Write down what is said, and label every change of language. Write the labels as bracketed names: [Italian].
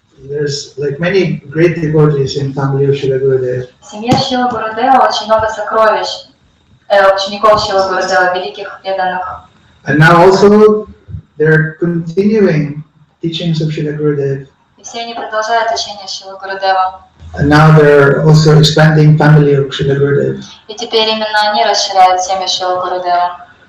[English] There's like many great devotees in family of Srila Gurudev. [Russian] В семье Шрила Гурудева очень много сокровищ, учеников Шрила Гурудева, великих преданных. [English] And now also they're continuing teachings of Srila Gurudev. [Russian] И все они продолжают учение Шрила Гурудева. [English] And now they're also expanding family of Srila Gurudev. [Russian] И теперь именно они расширяют семью Шрила Гурудева.